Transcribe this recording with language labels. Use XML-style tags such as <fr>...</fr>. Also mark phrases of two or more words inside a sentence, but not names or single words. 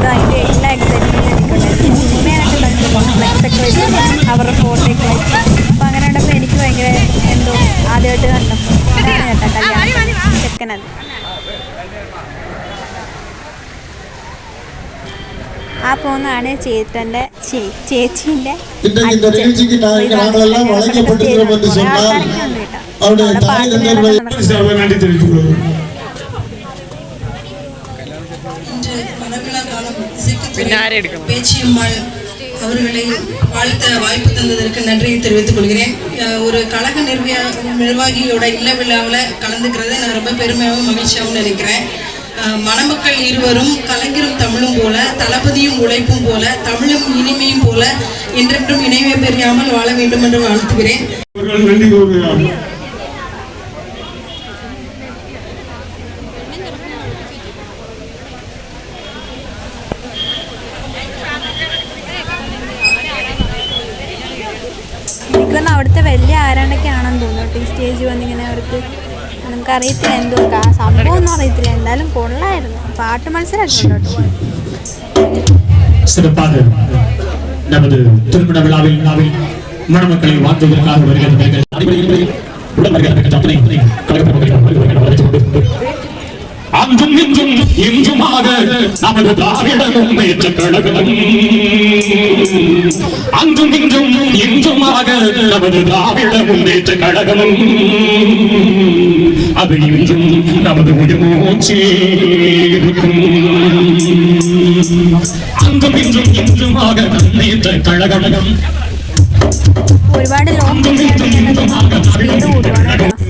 <ml>അതിൻ്റെ എല്ലാ എക്സൈറ്റ്മെൻറ്റും എനിക്കുണ്ടായിരുന്നു. സിനിമയായിട്ട് കണ്ടിട്ടുണ്ട്, ഫ്ലെക്സൊക്കെ വെച്ച് അവരുടെ ഫോട്ടോയൊക്കെ വെച്ച്. അപ്പം അങ്ങനെ കണ്ടപ്പോൾ എനിക്ക് ഭയങ്കര എന്തോ ആദ്യമായിട്ട് കണ്ടപ്പോൾ അതാണ് കേട്ടോ കല്യാണം ചെക്കനത്. ആ പോകുന്നതാണ് ചേട്ടൻ്റെ ചേച്ചീൻ്റെ</ml> <ta>பேச்சியம்மாள் அவர்களை வாழ்த்த வாய்ப்பு தந்ததற்கு நன்றியை தெரிவித்துக் கொள்கிறேன். ஒரு கழக நிர்வாகியோட இல்ல விழாவில் கலந்துக்கிறது நான் ரொம்ப பெருமையாகவும் மகிழ்ச்சியாகவும் நினைக்கிறேன். மணமக்கள் இருவரும் கலைஞரும் தமிழும் போல, தளபதியும் உழைப்பும் போல, தமிழும் இனிமையும் போல என்றென்றும் இணைவே பெரியாமல் வாழ வேண்டும் என்று வாழ்த்துகிறேன்.</ta> <ml>എനിക്കൊന്നും അവിടുത്തെ വലിയ ആരാണ്ടൊക്കെ ആണെന്ന് തോന്നുന്നു. ഈ സ്റ്റേജ് വന്നിങ്ങനെ അവർക്ക് നമുക്കറിയത്തില്ല എന്തോ സംഭവം ഒന്നും അറിയത്തില്ല. എന്തായാലും കൊള്ളായിരുന്നു. പാട്ട് മത്സരമൊക്കെ</ml> <ta>சிறப்பாக நமது திருமண விழாவில் மணமக்களை வாழ்த்துவதற்காக வருகிறது. அன்றும் இன்றும் இன்றுமாக நமது திராவிட முன்னேற்ற கழகம், அன்றும் இன்றும் இன்றுமாக நமது திராவிட முன்னேற்ற கழகம், அது இன்றும் நமது உயிர்மூச்சே இருக்கும். அன்றும் இன்றும் இன்றுமாக முன்னேற்ற கழகம்</ta> <ml>ഒരുപാട് ലോങ് സ്പീഡ് കൂട്ടുവാണ്.</ml>